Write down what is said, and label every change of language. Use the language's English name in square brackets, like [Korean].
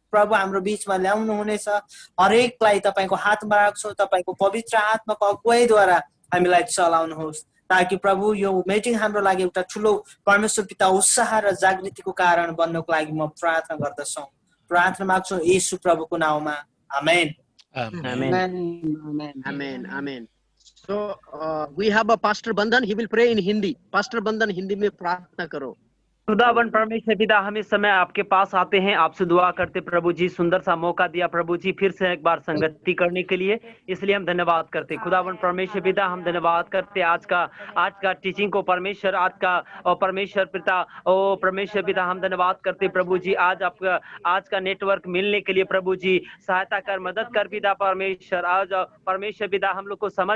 [Nepali] प्रभु हाम्रो बीचमा ल्याउनु हुनेछ हरेकलाई तपाईको हातमा राख्छौं तपाईको पवित्र आत्माको अगुवाईद्वारा हामीलाई चलाउनुहोस् ताकि प्रभु यो मिटिङ हाम्रो लागि एउटा ठूलो परमेश्वर पिता उत्साह र जागृतिको कारण बन्नको लागि म प्रार्थना गर्दछु प्रार्थना माग्छु येशू प्रभुको नाममा आमेन [English] Amen. Amen. So we have a Pastor Bandhan. He will pray in Hindi. [Hindi] Pastor Bandhan, Hindi में प्रार्थना करो. खुदावन परमेश्वर पिता हम इस समय आपके पास आते हैं आपसे दुआ करते प्रभु जी सुंदर सा मौका दिया प्रभु जी फिर से एक बार संगति करने के लिए इसलिए हम धन्यवाद करते खुदावन परमेश्वर पिता हम धन्यवाद करते आज का टीचिंग को परमेश्वर आज का और परमेश्वर पिता ओ परमेश्वर पिता हम धन्यवाद करते प्रभु जी आज का नेटवर्क मिलने के लिए प्रभु जी सहायता कर मदद कर पिता परमेश्वर आज परमेश्वर पिता हम लोग को